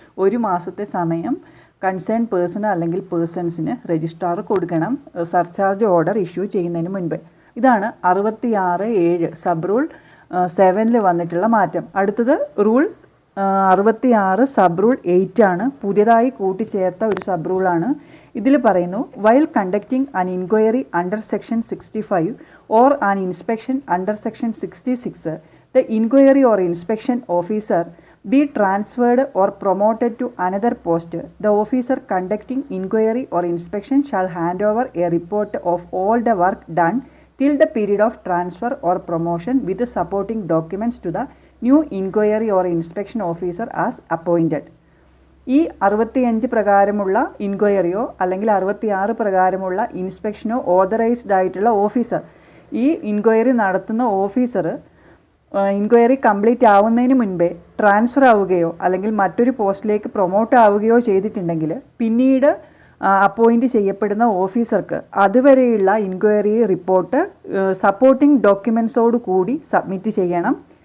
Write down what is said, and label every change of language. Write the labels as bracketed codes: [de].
[ml] 1 മാസത്തെ സമയം concern person അല്ലെങ്കിൽ പേഴ്സൺസിന് രജിസ്ട്രാർ കൊടുക്കണം സർചാർജ് ഓർഡർ ഇഷ്യൂ ചെയ്യുന്നതിന് മുൻപ്. ഇതാണ് 66(7) സബ് റൂൾ 7 വന്നിട്ടുള്ള മാറ്റം. അടുത്തത് റൂൾ 66 സബ് റൂൾ 8 ആണ്. പുതിയതായി കൂട്ടിച്ചേർത്ത ഒരു സബ് റൂളാണ്. ഇതിൽ പറയുന്നു, [en] While conducting an inquiry under section 65 or an inspection under section 66 the inquiry or inspection officer be transferred or promoted to another post, the officer conducting inquiry or inspection shall hand over a report of all the work done till the period of transfer or promotion with the supporting documents to the new inquiry or inspection officer as appointed. [ml] ഈ 65 പ്രകാരമുള്ള ഇൻക്വയറിയോ അല്ലെങ്കിൽ 66 പ്രകാരമുള്ള ഇൻസ്പെക്ഷനോ authorised ആയിട്ടുള്ള officer, ഈ inquiry നടത്തുന്ന officer inquiry complete ആവുന്നതിന് മുൻപേ transfer ആവുകയോ അല്ലെങ്കിൽ മറ്റൊരു പോസ്റ്റിലേക്ക് പ്രൊമോട്ട് ആവുകയോ ചെയ്തിട്ടുണ്ടെങ്കിൽ പിന്നീട് അപ്പോയിൻറ്റ് ചെയ്യപ്പെടുന്ന ഓഫീസർക്ക് അതുവരെയുള്ള ഇൻക്വയറി റിപ്പോർട്ട് സപ്പോർട്ടിംഗ് ഡോക്യുമെൻറ്റ്സോട് കൂടി സബ്മിറ്റ് ചെയ്യണം.